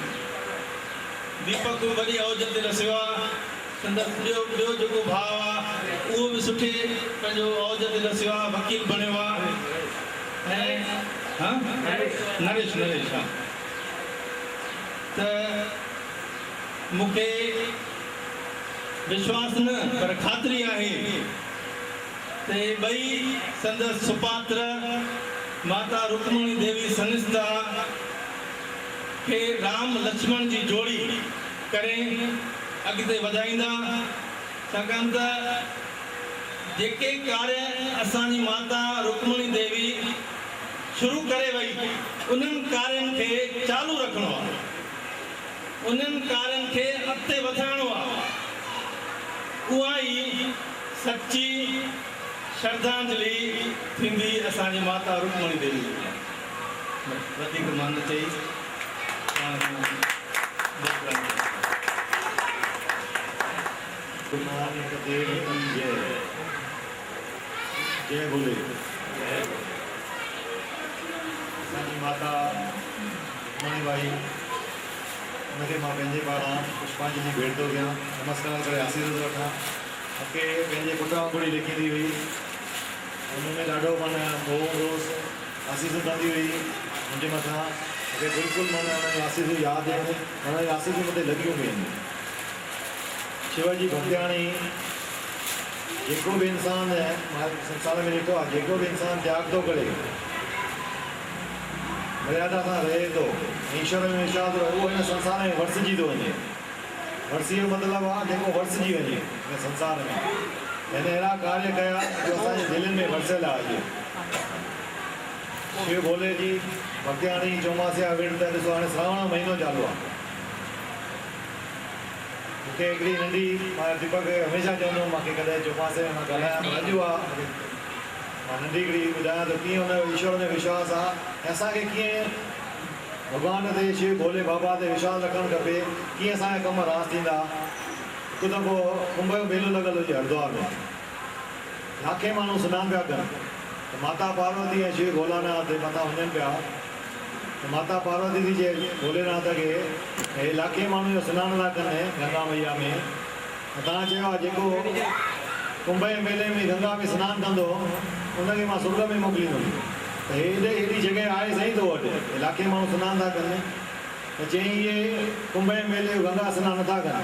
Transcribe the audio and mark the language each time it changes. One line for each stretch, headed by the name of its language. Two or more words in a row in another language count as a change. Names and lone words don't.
Sindhi: दीपक वॾी औज ते रसियो आहे, संदन ॿियो जेको भाउ आहे उहो बि सुठे पंहिंजो औज ते रसियो आहे, वकील बणियो आहे ऐं नरेश हा। त मूंखे विश्वास न पर ख़ातिरी आहे त ॿई संदसि सुपात्र माता रुक्मणी देवी सनिस्ता खे राम लक्ष्मण जी जोड़ी करे अॻिते वधाईंदा, छाकाणि त जेके कार्य असांजी माता रुक्मणी देवी शुरू करे वई उन्हनि कार्यनि खे चालू रखिणो आहे, उन्हनि कार्यनि खे अॻिते वधाइणो आहे। उहा ई सची श्रद्धांजलि थींदी असांजी माता रुक्मणी देवी खे। वधीक मां न चई जय भोले। असांजी माता रुक्मणी बाई उनखे मां पंहिंजे पारां पुष्पांजलि भेट थो कयां, नमस्कार करे आशीर्वाद वठां। मूंखे पंहिंजे पुट वांगुरु लिखंदी हुई, हुनमें ॾाढो माना मोह रोज़ आशीर्वाद कंदी हुई मुंहिंजे मथां। मूंखे बिल्कुलु माना हुनजी आशीर्वाद यादि आहिनि, हुनजी आशीर्वाद मूंखे लॻियूं बि आहिनि। शिवाजी भक्तियाणी जेको बि इंसानु मां संसार में ॾिठो आहे, जेको बि इंसानु त्याग थो करे मर्यादा सां रहे थो, ईश्वर में विश्वास रहे, उहो हिन संसार में वरसिजी थो वञे। वरसी जो मतिलबु आहे जेको वरसिजी वञे हिन संसार में। हिन अहिड़ा कार्य कया जो असांजे दिलनि में वरसियल आहे। शिव भोले जी भक्तियाणी चौमासे जा विर्त ॾिसो, हाणे श्रावण महीनो चालू आहे। मूंखे हिकिड़ी नंढी, मां दीपक हमेशह चवंदो हुउमि मूंखे कॾहिं चौमासे में मां ॻाल्हायां, अॼु आहे मां नंढी हिकिड़ी ॿुधायां त कीअं हुन ईश्वर में विश्वास आहे ऐं असांखे कीअं भॻवान ते शिव भोले बाबा ते विश्वास रखणु खपे, कीअं असांजा कम रास थींदा। हिकु दफ़ो कुंभ जो मेलो लॻल हुजे हरिद्वार में, लाखे माण्हू सनानु पिया कनि, त माता पार्वती ऐं शिव भोलानाथ मथां वञनि पिया, त माता पार्वती थी चए भोलेनाथ खे हे लाखे माण्हू जो सनानु था कनि गंगा मैया में, तव्हां चयो आहे जेको कुंभ जे मेले में गंगा में सनानु कंदो उनखे मां स्वर्ग में मोकिलींदुमि। त हेॾी जॻह आहे सही तो वटि, इलाइक़े माण्हू सनानु था कनि, त चई इहे कुंभ जे मेले जो गंगा सनानु नथा कनि।